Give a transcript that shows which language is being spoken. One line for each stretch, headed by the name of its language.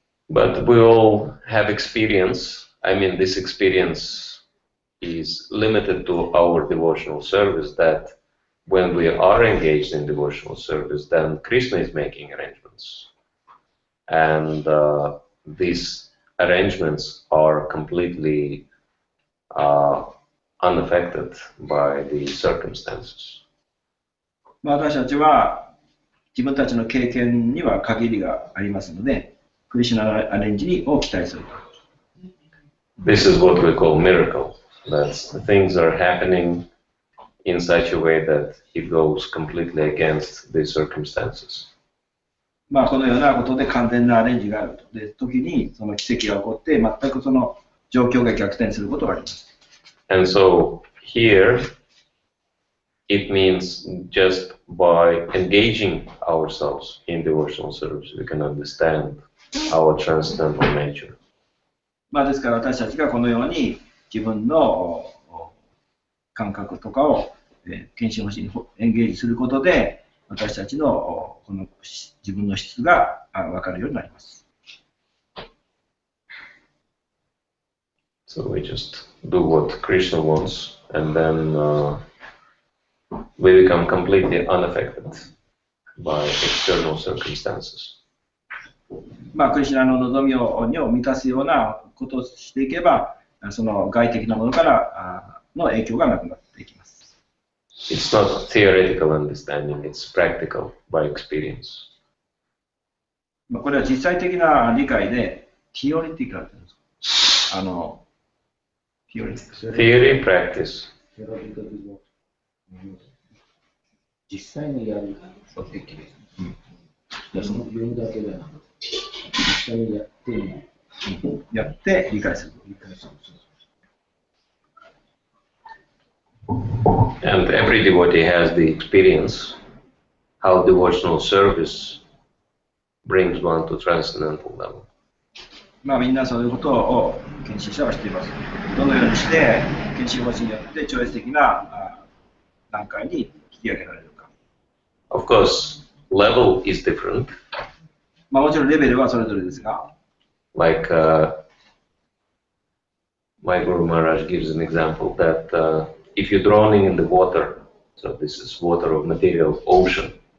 English: But we all have experience. I mean, this experience is limited to our devotional service, that when we are engaged in devotional service, then Krishna is making arrangements. And these arrangements are completely unaffected by the circumstances.
Japanese: 私たちは自分たちの経験には限りがありますので、クリシュナアレンジを期待する。
English: This is what we call miracle. That things are happening in such a way that it goes completely against the circumstances.
Japanese: このようなことで完全なアレンジがあると。で、時にその奇跡が起こって、全くその状況が逆転することがあります。
English: And so here it means just by engaging ourselves in devotional service, we can understand our transcendental nature.
Japanese: ですから私たちがこのように自分の感覚とかを献身方針にエンゲージすることで、私たちのこの自分の質が分かるようになります。
English: So we just do what Krishna wants, and then we become completely unaffected by external circumstances.
Japanese: まあ、クリシュナの望みを満たすようなことをしていけば、その外的なものからの影響がなくなっていきます。
English: It's not theoretical understanding, it's practical by experience.
Japanese: これは実際的な理解で、
English: theoretical
Japanese: って言うんですか
English: ？Theory, practice.
Japanese: 実際にやることできる。その言うだけではなくて、実際にやってみる。やって理解する。
English: And every devotee has the experience how devotional service brings one to transcendental level.
Japanese: まあみんなそういうことを研修者はしています。どのようにして研修方針によって超越的な段階に引き上げられるか。
English: Of course, level is different.
Japanese: まあもちろんレベルはそれぞれですが。
English: Like my Guru Maharaj gives an example that if you're drowning in the water, so this is water of material ocean.